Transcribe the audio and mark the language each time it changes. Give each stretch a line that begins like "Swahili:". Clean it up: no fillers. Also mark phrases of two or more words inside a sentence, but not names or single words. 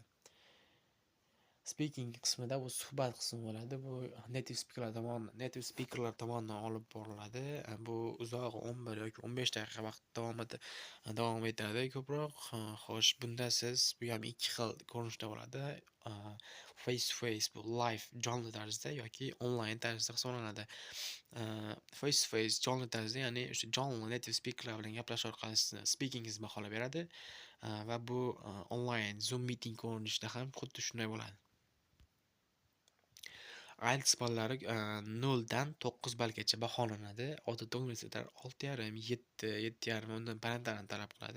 Uzbek: Speaking qismida bu suhbat qismi bo'ladi. Bu
English: native speakerlar
Uzbek: tomonidan olib boriladi. Bu uzoq 11 yoki 15 daqiqa vaqt davom etadi ko'proq. Xo'sh, bunda siz bu ham ikki xil ko'rinishda bo'ladi.
English: Face to face,
Uzbek: bu live jonli tarzda yoki onlayn tarzda hisoblanadi.
English: Face to face
Uzbek: jonli tarzda, ya'ni o'sha jonli
English: native speakerlar
Uzbek: bilan gaplashish orqali sizni speakingizni baholab beradi va bu onlayn Zoom meeting ko'rinishida ham xuddi shunday bo'ladi. IELTS ballari 0 dan 9 ballgacha baholanadi. Odatda universitetlar 6,5, 7, 7,5 undan balandlarini talab qiladi.